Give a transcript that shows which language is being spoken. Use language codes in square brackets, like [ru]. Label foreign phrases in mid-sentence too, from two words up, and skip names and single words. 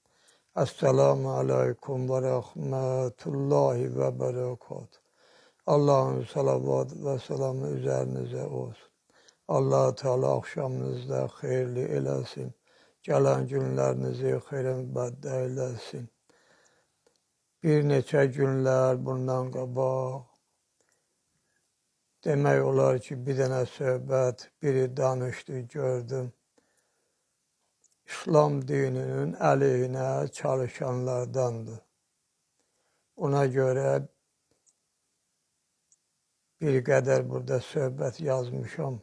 [ar] السلام عليكم ورحمة الله وبركاته. [tr] Allah'ın salavat ve selamı üzerinize olsun. Allah Teala akşamınızda hayırlı eylesin. Gelen günlerinizi hayırlı eylesin. [az] Bir neçə günlər bundan qabaq demək olar ki, bir dənə söhbət, biri danışdı, gördüm. İslam dininin əleyhinə çalışanlardandır. Ona görə bir qədər burada söhbət yazmışam.